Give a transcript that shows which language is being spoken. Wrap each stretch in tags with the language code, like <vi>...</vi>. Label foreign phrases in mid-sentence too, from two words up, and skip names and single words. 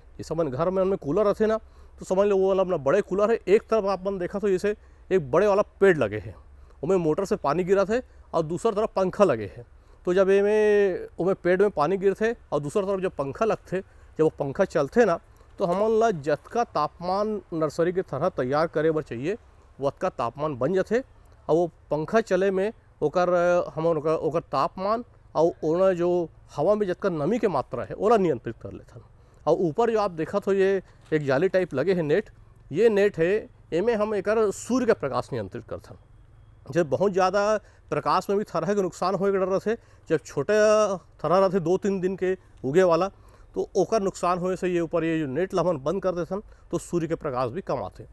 <hne>जैसे मन घर में उनमें कूलर रहते ना, तो समझ लो वो वाला अपना बड़े कूलर है। एक तरफ आप मन देखा तो जैसे एक बड़े वाला पेड़ लगे हैं, उनमें मोटर से पानी गिरा थे, और दूसरी तरफ पंखा लगे हैं। तो जब उनमें पेड़ में पानी गिरते और दूसरी तरफ जब पंखा लगते, जब वो पंखा चलते ना, तो हमन ला जतका तापमान नर्सरी के तरह तैयार करे बर चाहिए वतका तापमान बन जाते, और वो पंखा चले में ओकर हमन ओकर तापमान और ओना जो हवा में जतका नमी के मात्रा है ओला नियंत्रित कर लेथन। और ऊपर जो आप देखा तो ये एक जाली टाइप लगे हैं नेट, ये नेट है, इनमें हम एकर सूर्य का प्रकाश नियंत्रित करथन। जब बहुत ज़्यादा प्रकाश में भी थरहा के नुकसान होए के डर रहते, जब छोटे थरहा रहते 2-3 दिन के उगे वाला, तो ओकर नुकसान होने से ये ऊपर ये जो नेट ला हमन बंद कर देथन, तो सूर्य के प्रकाश भी कम आते।</hne>